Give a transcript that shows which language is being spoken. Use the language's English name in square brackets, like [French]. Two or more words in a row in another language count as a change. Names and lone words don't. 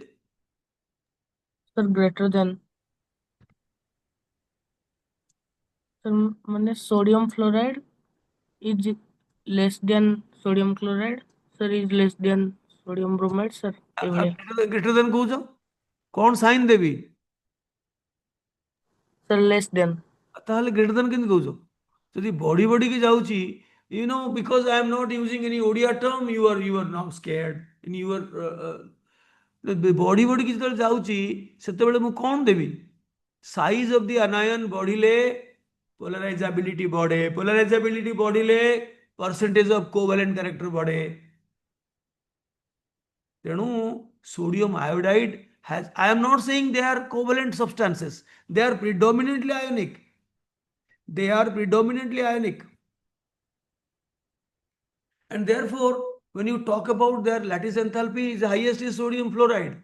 [English] Sir, greater than. Sir, মানে sodium fluoride is less than sodium chloride. Sir, is less than sodium bromide. [Odia] Sir, ଏଭଳିଆ. [English] Greater than [Odia] କହୁଛ କଣ ସାଇନ୍ ଦେବି? [English] Sir, less than. [Odia] ତାହେଲେ [English] greater than [Odia] କେମିତି କହୁଛ? ଯଦି ବଢି ବଢିକି ଯାଉଛି, [English] because I am not using any ଓଡ଼ିଆ term, you are now scared. [Odia] ବଢି ବଢିକି ଯେତେବେଳେ ଯାଉଛି ସେତେବେଳେ ମୁଁ କଣ ଦେବି? [English] size of the anion ବଢିଲେ polarizability ବଢେ, polarizability ବଢିଲେ percentage of covalent character ବଢେ. ତେଣୁ sodium iodide has, I am not saying they are covalent substances, they are predominantly ionic. They are predominantly ionic. And therefore, when you talk about their lattice enthalpy, the highest is sodium fluoride.